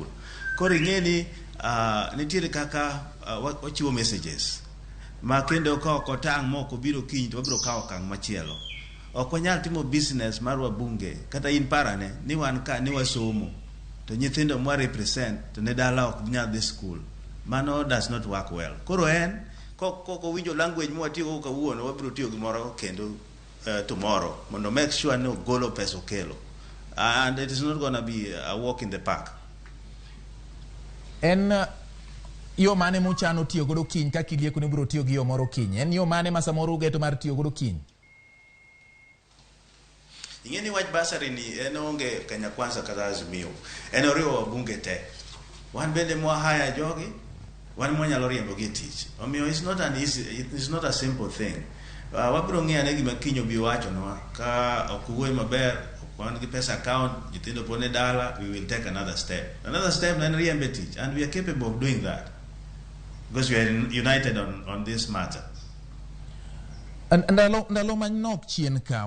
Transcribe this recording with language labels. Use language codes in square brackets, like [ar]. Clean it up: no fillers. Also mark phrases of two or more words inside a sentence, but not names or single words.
[luo] Koro ing'eni nitiere kaka ochiwo messages ma kendo ka ok otang' moko biro kiny to wabiro kawo okang' machielo. Ok wanyal timo business mar wabunge kata in parane ni wan ka ni wasomo to nyithindo mwa represent to ne dala ok nyal dhi skul. [en] Mano does not work well. [luo] Koro en koko winjo language mwatiyo kawuono wabiro tiyo gimoro kendo tomorrow mondo [en] make sure [luo] no golo pesa okelo, [en] and it is not going to be a walk in the park. [luo] En yo mane muchano tiyo godo kiny ka kilieko ni biro tiyo gi yo moro kiny? En yo mane ma samoro ugeto mar tiyo godo kiny? Ing'eni wach basari ni en onge Kenya Kwanza kata Azimio, en oriwo wabunge te. Wan bende mwa haya jogi, wan mwanyalo riembo gi tich. [en] Omiyo it's not a simple thing. [luo] Wabiro ng'iyane gima kiny obi wacho nwa ka ok wuoyo maber, ok wan gi pesa account, nyithindo pone dala, [en] we will take another step. Another step [luo] en riembe tich, [en] and we are capable of doing that because we are united on this matter. [luo] Ndalo manok chien ka